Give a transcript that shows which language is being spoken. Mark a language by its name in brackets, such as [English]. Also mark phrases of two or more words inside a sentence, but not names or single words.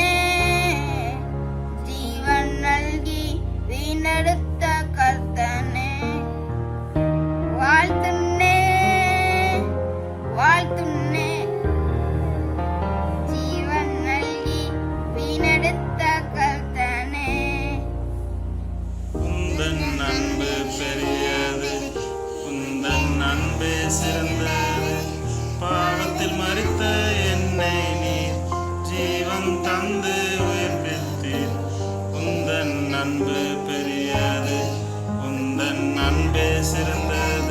[Malayalam] ജീവൻ നൽകി വീണ്ടെടുത്ത കർത്തനേ. വാഴ്ത്തുന്നേ വാഴ്ത്തുന്നേ. ജീവൻ നൽകി വീണ്ടെടുത്ത കർത്തനേ. [Tamil] உந்தன் அன்பு பெரியது, உந்தன் அன்பே சிறந்தது. பாவத்தில் மரித்த என்னை நீர் ஜீவன் தந்து உயிர்ப்பித்தீர். உந்தன் அன்பு பெரியது, உந்தன் அன்பே சிறந்தது.